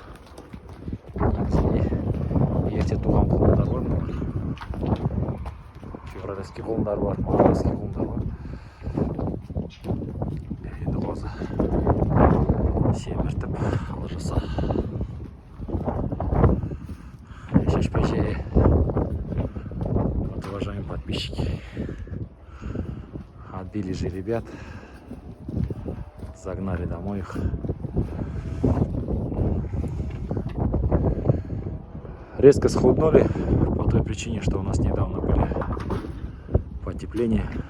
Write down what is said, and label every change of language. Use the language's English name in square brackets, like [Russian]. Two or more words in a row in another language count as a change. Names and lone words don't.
[Kazakh] Ерте туған құлындар бар. Февральский құлындар бар, мартовский құлындар бар. Енді қозы семіртіп алжаса. Шешпеше. [Russian] Вот, уважаемые подписчики, отбили же ребят, загнали домой их. Резко схуднули по той причине, что у нас недавно были потепления.